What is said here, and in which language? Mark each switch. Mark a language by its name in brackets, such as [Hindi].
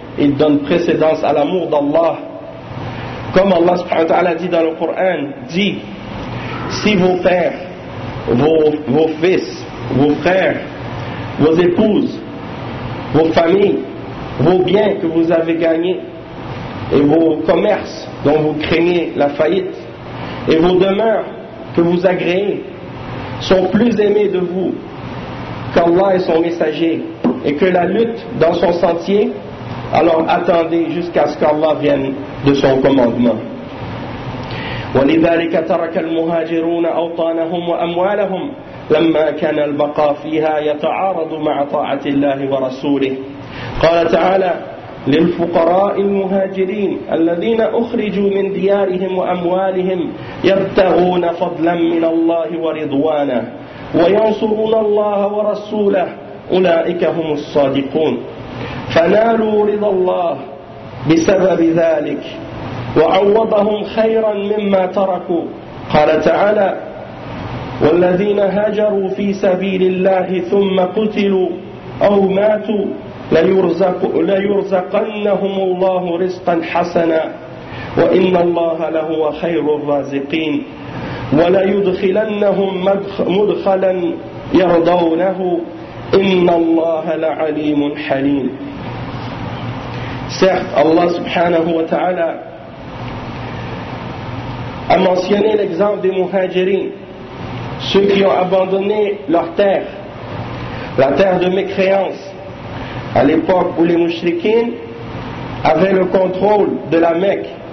[French] Il donne précédence à l'amour d'Allah. Comme Allah subhanahu wa ta'ala dit dans le Coran, dit, si vos pères, vos fils, vos frères, vos épouses, vos familles, vos biens que vous avez gagnés, et vos commerces dont vous craignez la faillite, et vos demeures que vous agréez, sont plus aimés de vous qu'Allah et son messager, et que la lutte dans son sentier, alors attendez jusqu'à ce qu'Allah vienne de son commandement. [Arabic] ولذلك ترك المهاجرون أوطانهم وأموالهم لما كان البقاء فيها يتعارض مع طاعة الله ورسوله قال تعالى للفقراء المهاجرين الذين أخرجوا من ديارهم وأموالهم يبتغون فضلا من الله ورضوانه وينصرون الله ورسوله أولئك هم الصادقون فنالوا رضا الله بسبب ذلك وعوضهم خيرا مما تركوا قال تعالى والذين هاجروا في سبيل الله ثم قتلوا أو ماتوا ليرزقنهم الله رزقا حسنا وإن الله لهو خير الرازقين وليدخلنهم مدخلا يرضونه إن الله لعليم حليم. [French] Certes, Allah subhanahu wa ta'ala a mentionné l'exemple des muhajirins, ceux qui ont abandonné leur terre, la terre de mécréance, à l'époque où les mushrikins avaient le contrôle de la Mecque.